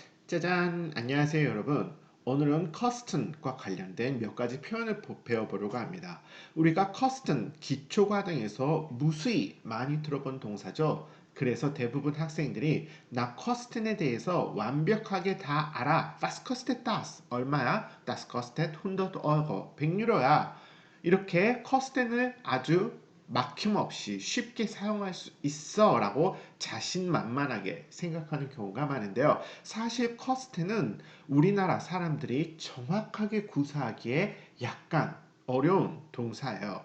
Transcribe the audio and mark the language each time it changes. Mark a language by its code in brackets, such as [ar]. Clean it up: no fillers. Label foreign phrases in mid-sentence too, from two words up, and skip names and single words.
[ko] 짜잔! 안녕하세요, 여러분. 오늘은 커스턴과 관련된 몇 가지 표현을 배워보려고 합니다. 우리가 커스턴 기초과정에서 무수히 많이 들어본 동사죠. 그래서 대부분 학생들이 나 커스턴에 대해서 완벽하게 다 알아. [de] Was kostet das? 얼마야? Das kostet 100 Euro. [ko] 100유로야. 이렇게 커스턴을 아주 막힘없이 쉽게 사용할 수 있어 라고 자신만만하게 생각하는 경우가 많은데요. 사실 커스트는 우리나라 사람들이 정확하게 구사하기에 약간 어려운 동사예요.